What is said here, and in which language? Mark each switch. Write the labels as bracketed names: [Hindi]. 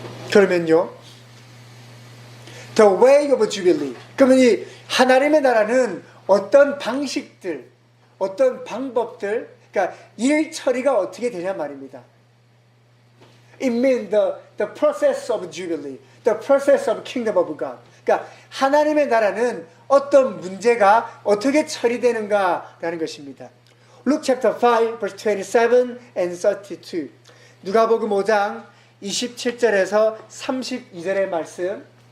[Korean] 그러면요, [English] The way of Jubilee. [Korean] 그러면 이 하나님의 나라는 어떤 방식들, 어떤 방법들, 그러니까 일 처리가 어떻게 되냐 말입니다. [English] It means the process of Jubilee, the process of Kingdom of God. [Korean] 그러니까 하나님의 나라는 어떤 문제가 어떻게 처리되는가라는 것입니다. [English] Luke chapter 5, verse 27 and 32. [Korean] 누가복음 5장 27절에서 32절의 말씀.